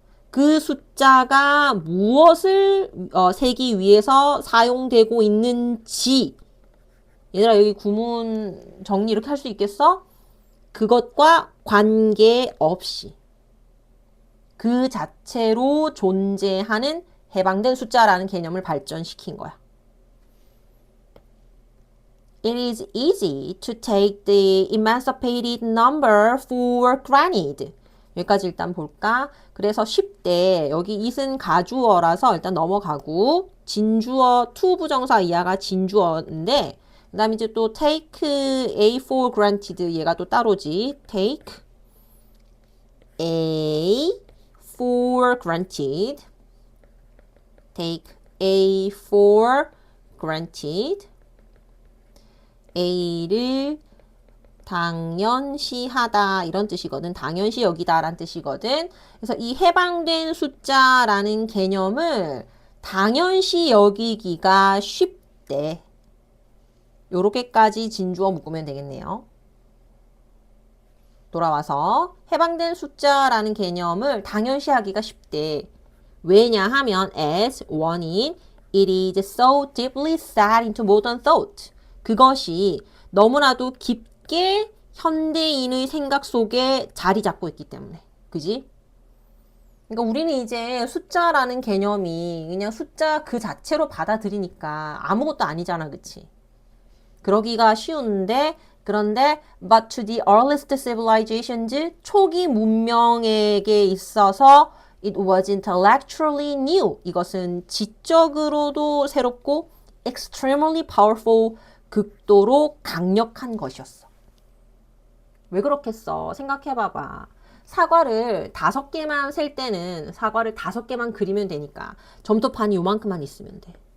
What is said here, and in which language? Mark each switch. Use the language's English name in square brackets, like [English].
[Korean] 그 숫자가 무엇을 세기 위해서 사용되고 있는지. 얘들아, 여기 구문 정리 이렇게 할 수 있겠어? 그것과 관계없이 그 자체로 존재하는 해방된 숫자라는 개념을 발전시킨 거야. [English] It is easy to take the emancipated number for granted. [Korean] 여기까지 일단 볼까? 그래서 쉽대. 여기 it은 가주어라서 일단 넘어가고 진주어 to 부정사 이하가 진주어인데 그 다음에 이제 또 [English] take A for granted [Korean] 얘가 또 따로지. [English] take A for granted. take A for granted. [Korean] A를 당연시하다 이런 뜻이거든. 당연시 여기다 라는 뜻이거든. 그래서 이 해방된 숫자라는 개념을 당연시 여기기가 쉽대. 요렇게까지 진주어 묶으면 되겠네요. 돌아와서 해방된 숫자라는 개념을 당연시하기가 쉽대. 왜냐하면 [English] as 원인 it is so deeply set into modern thought. [Korean] 그것이 너무나도 깊게 현대인의 생각 속에 자리 잡고 있기 때문에. 그지? 그러니까 우리는 이제 숫자라는 개념이 그냥 숫자 그 자체로 받아들이니까 아무것도 아니잖아. 그치? 그러기가 쉬운데 그런데 [English] but to the earliest civilizations [Korean] 초기 문명에게 있어서 [English] it was intellectually new. [Korean] 이것은 지적으로도 새롭고 [English] extremely powerful [Korean] 극도로 강력한 것이었어. 왜 그렇겠어? 생각해봐봐. 사과를 5개만 셀 때는 사과를 5개만 그리면 되니까 점토판이 요만큼만 있으면 돼.